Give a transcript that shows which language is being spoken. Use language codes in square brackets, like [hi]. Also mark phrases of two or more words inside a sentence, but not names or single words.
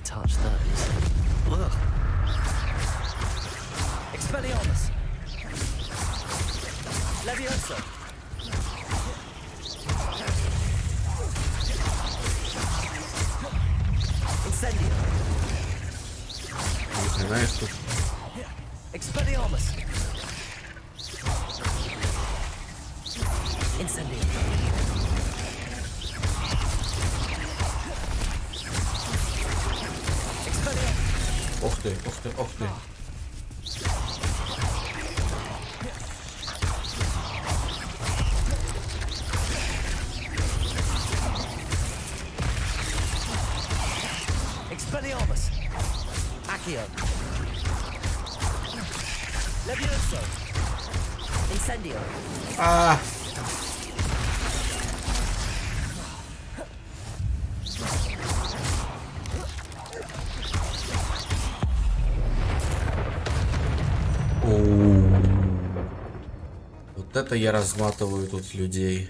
[la] Expelliarmus! Levioso! Incendio! [ru] Ни хрена их тут. [la] Expelliarmus! Incendio! Expelliarmus! [ru] Ух ты, ух ты, ух ты. [la] Expelliarmus! Accio! Levioso! Incendio! А! [ru] Вот это я разматываю тут людей.